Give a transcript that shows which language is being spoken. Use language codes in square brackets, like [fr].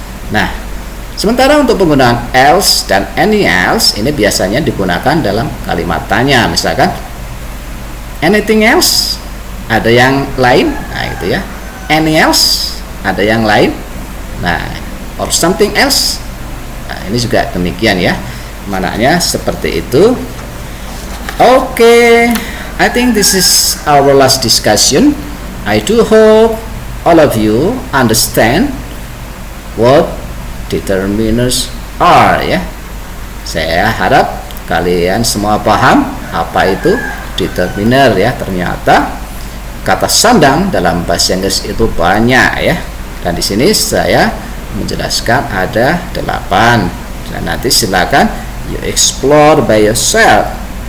[id] Nah, sementara untuk penggunaan else dan any else ini biasanya digunakan dalam kalimat tanya. Misalkan anything else, ada yang lain, nah itu ya. [en] Any else, [id] ada yang lain. Nah, [en] or something else. [id] Nah, ini juga demikian ya. Maknanya seperti itu. [en] Okay, I think this is our last discussion. I do hope all of you understand what determiners are ya. [id] Saya harap kalian semua paham apa itu determiner ya. Ternyata kata sandang dalam bahasa Inggris itu banyak ya. Dan di sini saya menjelaskan ada 8. Dan nanti silakan [en] you explore by yourself.